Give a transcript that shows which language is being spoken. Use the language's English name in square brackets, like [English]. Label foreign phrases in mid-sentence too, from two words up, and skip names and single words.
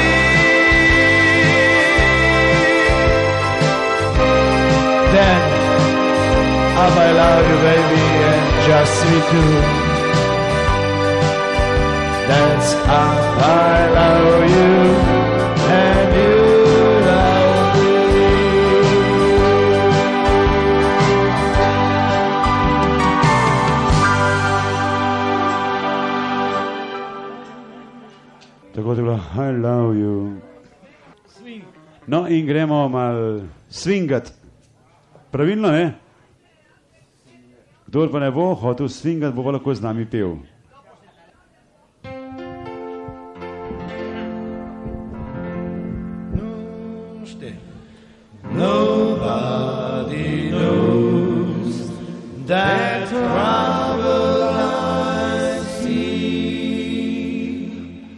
[English] Then I love you, baby, and just we two. That's how I love you, and you love me. [Slovenian] Tako je bilo, [English] I love you. [Slovenian] No in gremo mal swingat. Pravilno, ne? Kdor pa ne bo hotel swingat, bo pa lahko z nami pel. [English] Nobody knows that trouble I see.